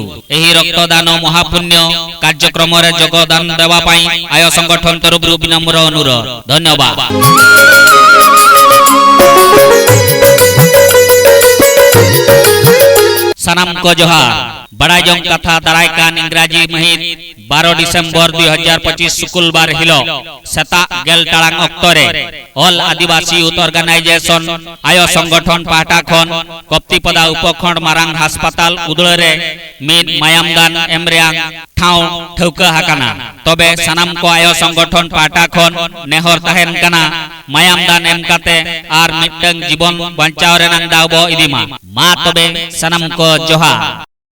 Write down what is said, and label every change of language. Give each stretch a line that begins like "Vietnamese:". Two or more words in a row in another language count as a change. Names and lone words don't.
Odia: ଏହି ରକ୍ତଦାନ ମହାପୁଣ୍ୟ କାର୍ଯ୍ୟକ୍ରମ ରେ ଯୋଗଦାନ ଦେବା ପାଇଁ ଆୟ ସଂଗଠନ ତରଫ ବିନମ୍ର ଅନୁରୋଧ।
Santali: धन्यवाद। सनाम को जोहार बड़ा जंग कथा दारायकान इंग्राजी महित 12 डिसेम्बर 2025 शुक्रवार हिलो सेता गेल टाळांग अक्तरे ऑल आदिवासी यूथ ऑर्गेनाइजेशन आय संगठन पाटा खन कप्तिपदा उपखंड मारांग हास्पाताल उदुळे मिद मायामदान एमरेयां ठाव ठौका हाकाना। तबे सनाम को आय संगठन पाटा खन नेहर ताहेन काना मायामदान एम काते आर मिटंग जीवन बंचाव रेनांग दावबो इदिमा मा तबे सनाम को जोहार।